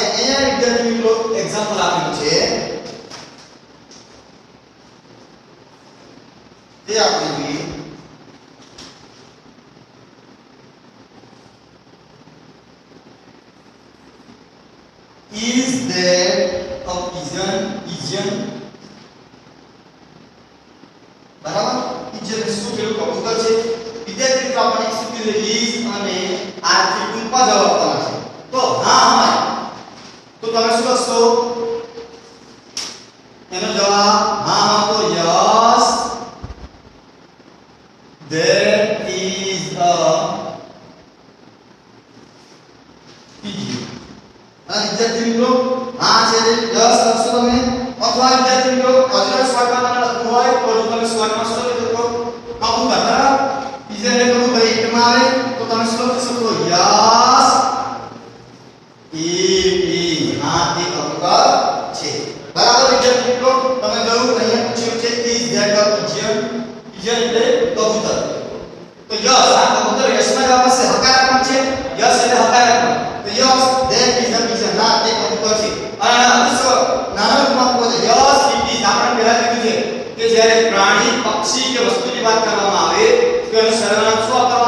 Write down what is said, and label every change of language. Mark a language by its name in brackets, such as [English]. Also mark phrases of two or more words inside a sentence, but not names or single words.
[Gujarati] અહીંયા વિદ્યાર્થી મિત્રો એક્ઝામ્પલ આપેલું છે તે આપણે જોઈએ. [English] Is there a pigeon? [Gujarati] બરાબર pigeon શું પેલું કબૂતર છે. વિદ્યાર્થી મિત્રો આપણે શું કીધું is અને આ થી ટૂંકા જવાબ આપવાના છે. તો હા હોય તો તમે શું લખશો એનો જવાબ હા તો [English] yes there is a pigeon. [Gujarati] અને વિદ્યાર્થી મિત્રો હા છે યસ લખશો તમે, અથવા વિદ્યાર્થી મિત્રો અજર સ્વરમાં લખવું હોય તો તમે સ્વરમાં શું લખો કબૂતર બરાબર pigeon ને કબૂતર ઈટમાં આવે તો તમે શું લખી શકો યસ હા તે કબૂતર છે. બરાબર વિદ્યાર્થી મિત્રો તમે જોયું અહીંયા પૂછ્યું છે [English] is that a pigeon? [Gujarati] pigeon એટલે કબૂતર. તો યસ આ કબૂતર યસમાં જવાબ આવશે, હકારાત્મક છે યસ એટલે હકારાત્મક. તો [English] yes that is a pigeon [Gujarati] હા તે કબૂતર છે. અને નાના રૂપમાં કહો તો [English] yes it is [Gujarati] આપણે પહેલા કીધું છે કે જ્યારે પ્રાણી પક્ષી કે વસ્તુની વાત કરવામાં આવે તો એનું સર્વનામ શું